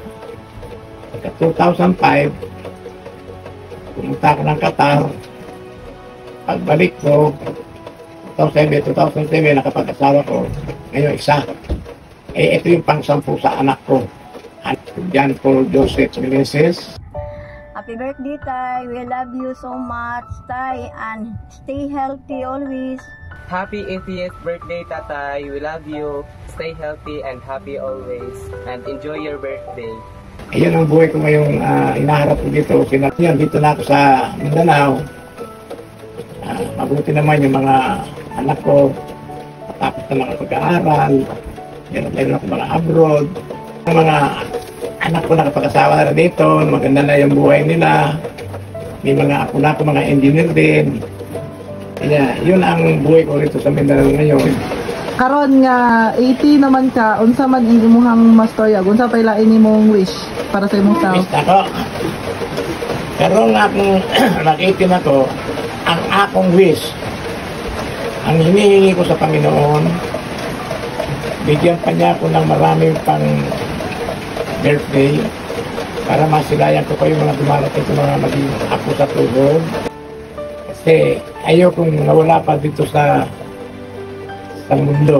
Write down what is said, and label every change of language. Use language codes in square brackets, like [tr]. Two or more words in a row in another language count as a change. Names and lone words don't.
[tl] 2005, pumunta ako ng Qatar. Pagbalik ko, 2007, nakapag-asawa ko. Ngayon, isa. Ito yung pang-10 sa anak ko. John Paul Joseph Meneses. [en] Happy birthday, Tay. We love you so much, Tay. And stay healthy always. Happy 80th birthday, Tatay. We love you. Stay healthy and happy always. And enjoy your birthday. [tl] Ayun ang buhay ko ngayong inaharap ko dito. Yan, dito na ako sa Mindanao. Mabuti naman yung mga anak ko. Tapos na lang pag-aaral. Meron ako mga abroad. Ang mga anak ko nakapag-asawa na dito. Maganda na yung buhay nila. May mga apo na ako, mga engineer din. Kaya yun ang buhay ko rito sa Mindanao ngayon. [ceb] Karon nga 80 naman ka, unsa man ang imong mastorya? Unsa pa ilain nimong wish para sa imong tao? Wish ako. Karon akong nag-18 ako, ang akong wish, [tl] ang hinihingi ko sa Panginoon, bigyan pa niya ako ng maraming pang birthday para masilayan ko pa yung mga dumarating sa mga maging ako sa tuhod. Kasi ayaw kong nawala pa dito sa mundo.